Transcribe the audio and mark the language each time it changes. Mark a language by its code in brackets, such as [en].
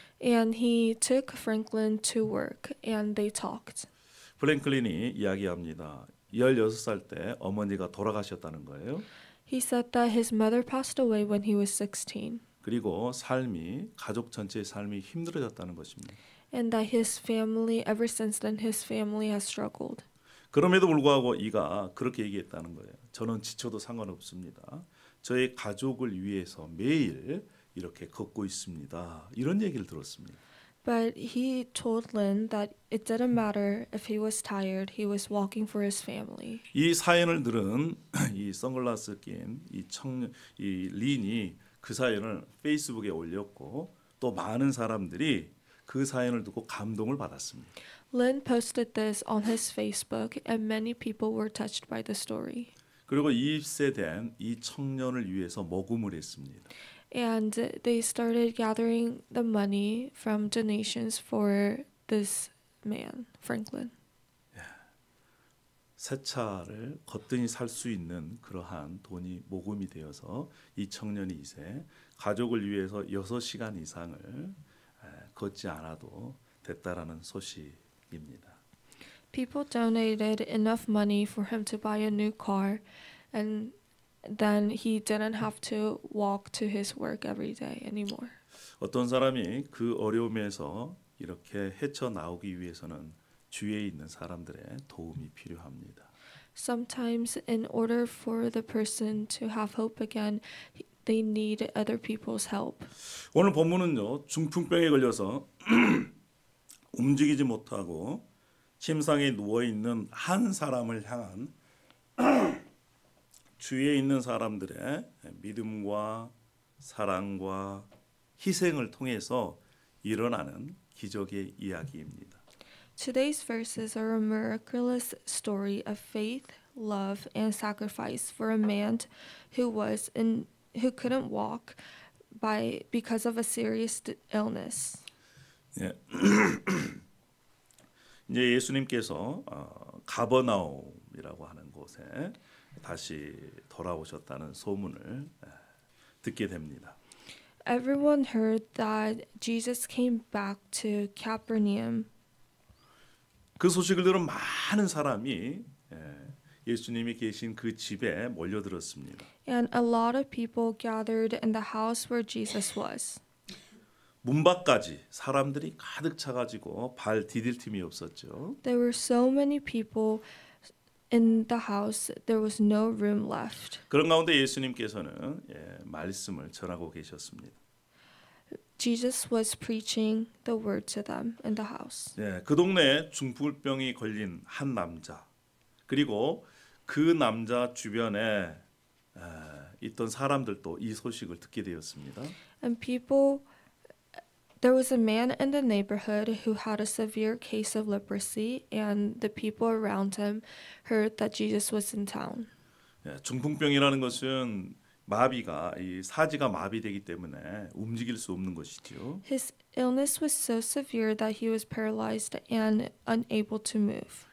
[en] And he took Franklin to work and they talked. [ko] 플랭클린이 이야기합니다. 16살 때 어머니가 돌아가셨다는 거예요. [en] He said that his mother passed away when he was 16. [ko] 그리고 가족 전체의 삶이 힘들어졌다는 것입니다. [en] And that his family, ever since then, his family has struggled. [ko] 그럼에도 불구하고 이가 그렇게 얘기했다는 거예요. 저는 지쳐도 상관없습니다. 저의 가족을 위해서 매일 이렇게 걷고 있습니다. 이런 얘기를 들었습니다. [en] But he told Lynn that it didn't matter if he was tired, he was walking for his family. [ko] 이 사연을 들은 이 선글라스 낀 이 린이 그 사연을 페이스북에 올렸고 또 많은 사람들이 그 사연을 듣고 감동을 받았습니다. [en] Lynn posted this on his Facebook, and many people were touched by the story. [ko] 그리고 20세 된 이 청년을 위해서 모금을 했습니다. [en] And they started gathering the money from donations for this man, Franklin. [ko] 새 차를 거뜬히 살 수 있는 그러한 돈이 모금이 되어서 이 청년이 이제 가족을 위해서 6시간 이상을 걷지 않아도 됐다라는 소식입니다. [en] People donated enough money for him to buy a new car, and then he didn't have to walk to his work every day anymore. [ko] 어떤 사람이 그 어려움에서 이렇게 헤쳐나오기 위해서는 주위에 있는 사람들의 도움이 필요합니다. [en] Sometimes, in order for the person to have hope again, they need other people's help. [ko] 오늘 본문은요, 중풍병에 걸려서 움직이지 못하고 침상에 누워 있는 한 사람을 향한 주위에 있는 사람들의 믿음과 사랑과 희생을 통해서 일어나는 기적의 이야기입니다. [en] Today's verses are a miraculous story of faith, love, and sacrifice for a man who couldn't walk because of a serious illness. [ko] 예. 이제 예수님께서 가버나움이라고 하는 곳에 다시 돌아오셨다는 소문을 듣게 됩니다. [en] Everyone heard that Jesus came back to Capernaum. [ko] 그 소식을 들은 많은 사람이 예수님이 계신 그 집에 몰려들었습니다. [en] And a lot of people gathered in the house where Jesus was. [ko] 문 밖까지 사람들이 가득 차가지고 발 디딜 틈이 없었죠. [en] There were so many people in the house, there was no room left. [ko] 그런 가운데 예수님께서는 말씀을 전하고 계셨습니다. [en] Jesus was preaching the word to them in the house. [ko] 그 동네에 중풍병이 걸린 한 남자, 그리고 그 남자 주변에 있던 사람들도 이 소식을 듣게 되었습니다. [en] And there was a man in the neighborhood who had a severe case of leprosy, and the people around him heard that Jesus was in town. [ko] 중풍병이라는 것은 마비가 이 사지가 마비되기 때문에 움직일 수 없는 것이죠. [en] His illness was so severe that he was paralyzed and unable to move.